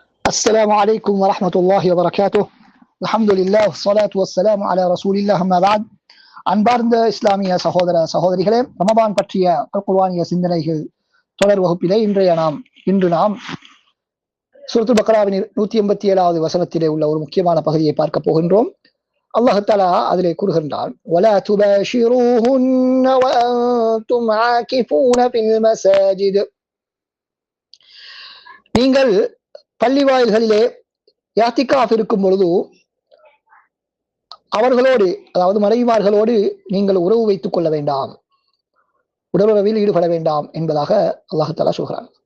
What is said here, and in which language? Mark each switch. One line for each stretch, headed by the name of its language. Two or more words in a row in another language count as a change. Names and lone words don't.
Arabic: السلام عليكم ورحمة الله وبركاته. الحمد لله والصلاة والسلام على رسول الله. أما بعد.
Tamil: அன்பார்ந்த இஸ்லாமிய சகோதர சகோதரிகளே, ரமபான் பற்றிய குர்ஆனிய சிந்தனைகள் தொடர் வகுப்பிலே இன்று நாம் சூரத்துல் பக்ராவின் 187வது வசனத்திலே உள்ள ஒரு முக்கியமான பகுதியை பார்க்க போகின்றோம். அல்லாஹ் தஆலா அதிலே கூறுகின்றான்,
Arabic: وَلَا تُبَاشِرُوهُنَّ وَأَنْتُمْ عَاكِفُونَ فِي الْمَسَاجِدِ.
Tamil: நீங்கள் பள்ளி வாயில்களிலே இஅ்திகாஃப் இருக்கும் பொழுது அவர்களோடு, அதாவது மனைவிமார்களோடு நீங்கள் உறவு வைத்துக் கொள்ள வேண்டாம், உடலுறவில் ஈடுபட வேண்டாம் என்பதாக அல்லாஹ் தஆலா சொல்கிறான்.